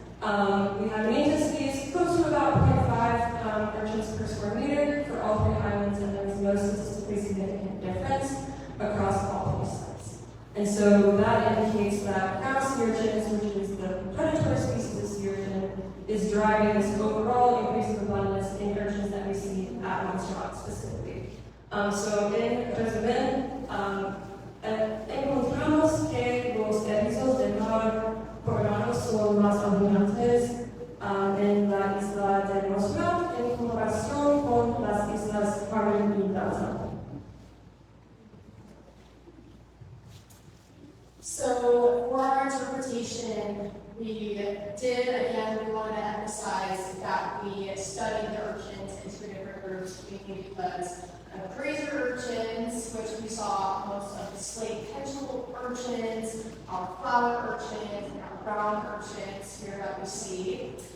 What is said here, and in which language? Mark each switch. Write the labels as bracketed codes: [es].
[en] We have mean densities close to about 0.5 urchins per square meter for all 3 islands, and there is no statistically significant difference across all 3 sites. And so that indicates that crown sea urchins, which is the predatory species of sea urchin, is driving this overall increase of abundance in urchins that we see at Montserrat specifically. [es] So in resumen, encontramos que los erizos de mar poblados son más abundantes en la isla de Montserrat en comparación con las islas Carmen y Danzante. [en] So for our interpretation, we did, again, we wanted to emphasize that we studied the urchins in 2 different groups, mainly because grazer urchins, which we saw most of the slate pencil urchins, our flower urchins, and our brown urchins here that we see.